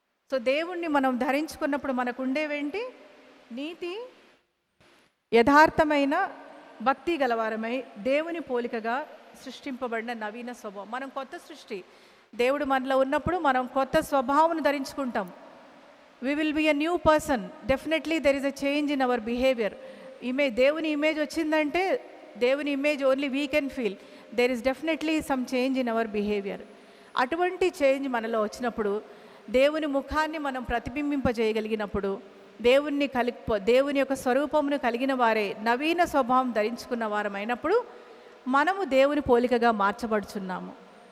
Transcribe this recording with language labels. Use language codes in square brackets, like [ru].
[te] So దేవుణ్ణి మనం ధరించుకున్నప్పుడు మనకు ఉండేవేంటి? నీతి, యథార్థమైన భక్తి గలవారమై దేవుని పోలికగా సృష్టింపబడిన నవీన స్వభావం. మనం కొత్త సృష్టి. దేవుడు మనలో ఉన్నప్పుడు మనం కొత్త స్వభావం ధరించుకుంటాం. [en] we will be a new person. Definitely there is a change in our behavior. [te] దేవుని ఇమేజ్ వచ్చిందంటే దేవుని image [en] Only we can feel. There is definitely some change in our behaviour. [te] అటువంటి చేంజ్ మనలో వచ్చినప్పుడు దేవుని ముఖాన్ని మనం ప్రతిబింబింపజేయగలిగినప్పుడు దేవుని యొక్క స్వరూపమును కలిగిన వారే నవీన స్వభావం ధరించుకున్న వారమైనప్పుడు మనము దేవుని పోలికగా మార్చబడుచున్నాము.